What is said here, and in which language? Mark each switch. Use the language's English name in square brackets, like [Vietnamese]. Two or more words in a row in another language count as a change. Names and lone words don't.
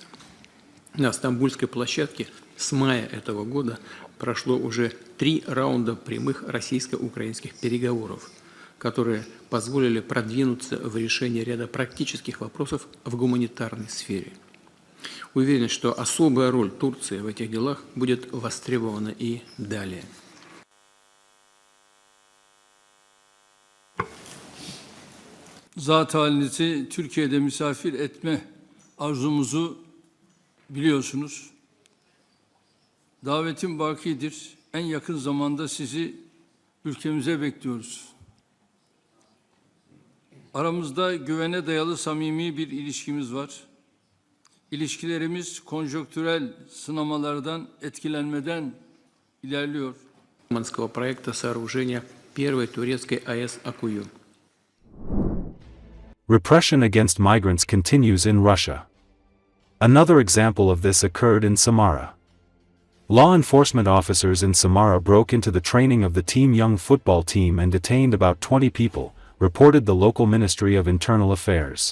[Russian] На Стамбульской площадке с мая этого года прошло уже 3 раунда прямых российско-украинских переговоров, которые позволили продвинуться в решении ряда практических вопросов в гуманитарной сфере. Уверен, что особая роль Турции в этих делах будет востребована и далее. [Turkish] Zat halinizi Türkiye'de misafir etme arzumuzu biliyorsunuz. Davetim bakidir. En yakın zamanda sizi ülkemize bekliyoruz. Aramızda güvene dayalı samimi bir ilişkimiz var. İlişkilerimiz konjonktürel sınamalardan etkilenmeden ilerliyor. [Russian] Проекта сооружения первой турецкой АЭС Акую. [English] Repression against migrants continues in Russia. Another example of this occurred in Samara. Law enforcement officers in Samara broke into the training of the Team Young football team and detained about 20 people, reported the local Ministry of Internal Affairs.